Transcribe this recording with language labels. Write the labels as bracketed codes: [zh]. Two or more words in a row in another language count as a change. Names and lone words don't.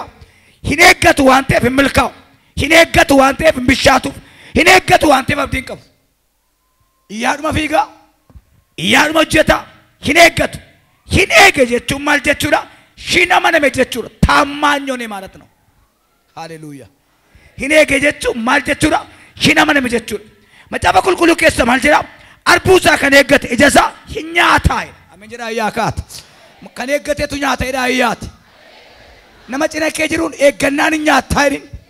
[om] Hin eeggatu waan ta'eef hin milkaa'u. Hin eeggatu waan ta'eef hin bishaatuuf. Hin eeggatu waan ta'eef abdiin qabu. Iyyaadhuma fiigaa. Iyyaadhuma hojjeta. Hin eeggatu. Hin eege jechuun maal jechuudha? Hin amaname jechuudha. Taammaanyoon [am] ማለት ነው. ሃሌሉያ. [om] Hin eege jechuun maal jechuudha? Hin amaname jechuudha. Macaafa qulqulluu keessa maal jedha? Arbuusaa kan eeggate ijasaa hin nyaataa. Ameen jedha ayyaakaat. Kan eeggateetu nyaata jedha ayyaati. Nama cina kee jiruun eeggannaan hin nyaataa jedhin.